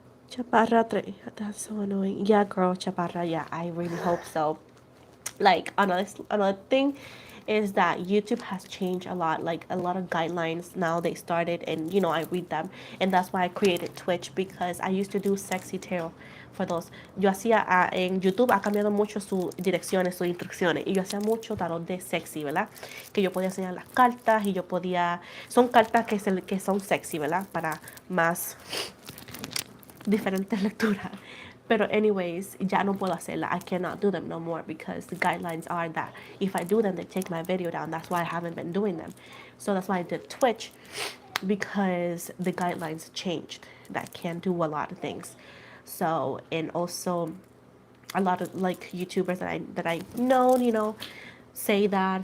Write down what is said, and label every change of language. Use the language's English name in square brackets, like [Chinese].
[English] Chaparra, that's so annoying. Yeah, girl, chaparra. Yeah, I really hope so. Like another thing is that YouTube has changed a lot. Like a lot of guidelines now they started, and I read them, and that's why I created Twitch because I used to do sexy tarot for those. [Spanish] Yo hacía en YouTube ha cambiado mucho sus direcciones, sus instrucciones, y yo hacía mucho tarot de sexy, ¿verdad? Que yo podía enseñar las cartas y yo podía, son cartas que son sexy, ¿verdad? Para más diferentes lecturas. Pero anyways, ya no puedo hacerla. [English] I cannot do them no more because the guidelines are that if I do them, they take my video down. That's why I haven't been doing them. So that's why I did Twitch because the guidelines changed. That I can't do a lot of things. So, and also a lot of like YouTubers that I know, say that.